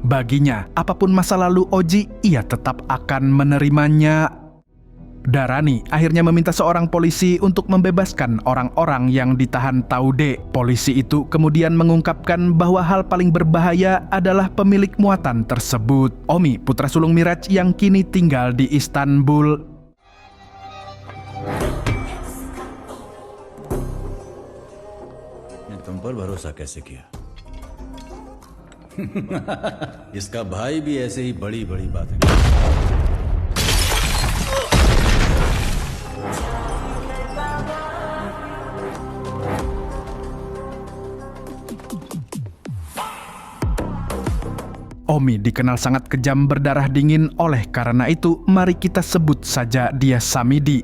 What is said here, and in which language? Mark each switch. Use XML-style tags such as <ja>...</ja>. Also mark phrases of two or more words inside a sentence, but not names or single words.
<id>Baginya, apapun masa lalu Oji, ia tetap akan menerimanya. Dharani akhirnya meminta seorang polisi untuk membebaskan orang-orang yang ditahan Taude. Polisi itu kemudian mengungkapkan bahwa hal paling berbahaya adalah pemilik muatan tersebut. Omi, putra sulung Miraj yang kini tinggal di Istanbul,</id> <hi>तुम पर भरोसा कैसे किया? इसका भाई भी ऐसे ही बड़ी बड़ी बातें</hi> <id>Omi dikenal sangat kejam, berdarah dingin. Oleh karena itu, mari kita sebut saja dia Samidi.</id>